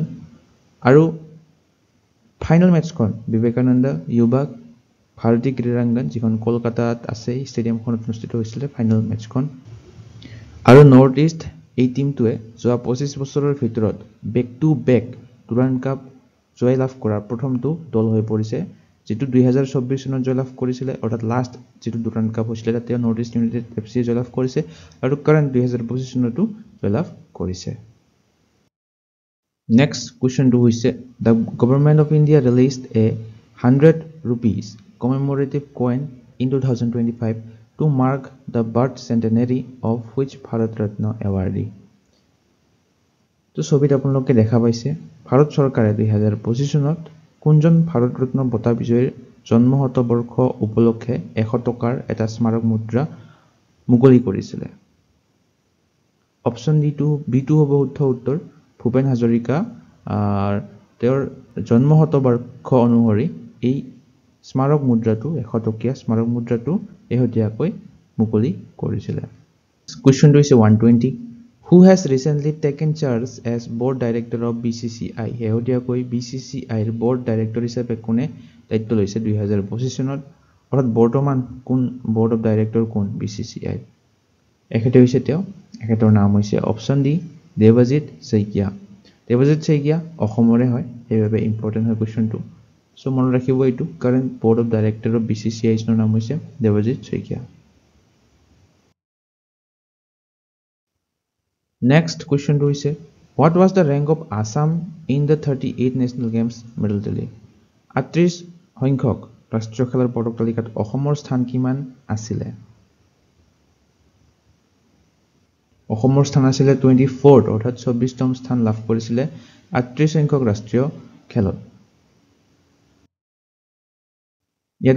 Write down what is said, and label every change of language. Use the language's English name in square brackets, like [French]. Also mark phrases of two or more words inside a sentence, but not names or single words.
[Assamese] আৰু ফাইনেল মেচখন বিবেকানন্দ ইউবা ভাৰতী ক্ৰীড়াংগন যিখন কলকাতাত আছে ষ্টেডিয়ামখনত অনুষ্ঠিত হৈছিল ফাইনেল মেচখন আৰু নৰ্থ ইষ্ট এই টিমটোৱে যোৱা 25 বছৰৰ ভিতৰত [English] back to back [Assamese] ডুৰাণ্ড কাপ জয়লাভ কৰা প্ৰথমটো দল হৈ পৰিছে যেটো 2024 চনত জয়লাভ কৰিছিল অৰ্থাৎ লাষ্ট যেটো ডুৰাণ্ড কাপ হৈছিল তাতে নৰ্থ ইষ্ট ইউনাইটেড এফসি জয়লাভ কৰিছে আৰু কাৰেন্ট 2025 চনতো জয়লাভ কৰিছে নেক্সট কোৱেশ্চনটো হৈছে [English] the government of India released a 100 rupees commemorative coin in 2025 to mark the birth centenary of which Bharat Ratna awardee [Assamese] তো ছবিত আপোনালোকে দেখা পাইছে ভাৰত চৰকাৰে 2025 চনত কোনজন ভাৰত ৰত্ন বঁটা বিজয়ীৰ জন্ম শতবৰ্ষ উপলক্ষে 100 টকাৰ এটা স্মাৰক মুদ্ৰা মুকলি কৰিছিল অপচন বি2 হ'ব শুদ্ধ উত্তৰ ভূপেন হাজৰিকা তেওঁৰ জন্ম শতবৰ্ষ অনুসৰি এই স্মাৰক মুদ্ৰাটো 100 টকীয়া স্মাৰক মুদ্ৰাটো এহতিয়াকৈ মুকলি কৰিছিল কোৱেশ্চনটো হৈছে 120 [English] who has recently taken charge as board director of BCCI [Assamese] এহতিয়াকৈ BCCI ৰ [English] board director [Assamese] হিচাপে কোনে দায়িত্ব লৈছে 2025 চনত অৰ্থাৎ বৰ্তমান কোন [English] board of director [Assamese] কোন BCCI এখেতে হৈছে তেওঁ এখেতৰ নাম হৈছে অপচন ডি দেৱজিৎ শইকীয়া অসমৰে হয় এইভাবে ইম্পৰ্টেন্ট হয় কোৱেশ্চনটো সো মনত ৰাখিব এইটো কাৰেন্ট [English] board of director [Assamese] of BCCI ৰ নাম হৈছে দেৱজিৎ শইকীয়া [English] Next question হৈছে what was the rank of Assam in the 38 national games medal tally [Assamese] 38 সংখ্যক ৰাষ্ট্ৰীয় খেলৰ পদক তালিকাত অসমৰ স্থান কিমান আছিল অসমৰ স্থান আছিল 24th অৰ্থাৎ 24তম স্থান লাভ কৰিছিল 38 সংখ্যক ৰাষ্ট্ৰীয় খেলত ইয়াতে